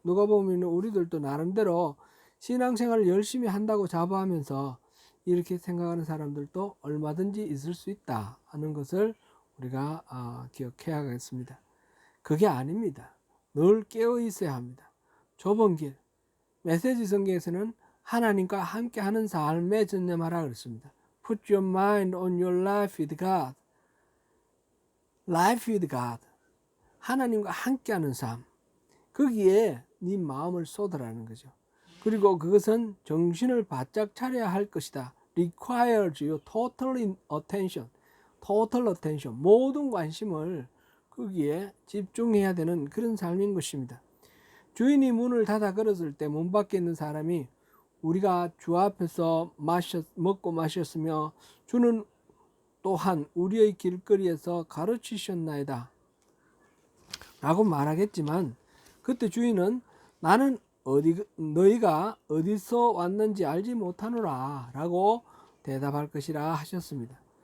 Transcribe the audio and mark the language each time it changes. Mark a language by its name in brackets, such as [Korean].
[Korean] 누가복음 읽는 우리들도 나름대로 신앙생활을 열심히 한다고 자부하면서 이렇게 생각하는 사람들도 얼마든지 있을 수 있다 하는 것을 우리가 기억해야겠습니다. 그게 아닙니다. 늘 깨어 있어야 합니다. 좁은 길, 메시지 성경에서는 하나님과 함께하는 삶에 전념하라 그랬습니다. [English] Put your mind on your life with God. Life with God. [Korean] 하나님과 함께하는 삶. 거기에 네 마음을 쏟으라는 거죠. 그리고 그것은 정신을 바짝 차려야 할 것이다. [English] Requires your total attention. Total attention. [Korean] 모든 관심을 거기에 집중해야 되는 그런 삶인 것입니다. 주인이 문을 닫아 걸었을 때 문 밖에 있는 사람이 우리가 주 앞에서 먹고 마셨으며 주는 또한 우리의 길거리에서 가르치셨나이다 라고 말하겠지만 그때 주인은 나는 너희가 어디서 왔는지 알지 못하노라 라고 대답할 것이라 하셨습니다.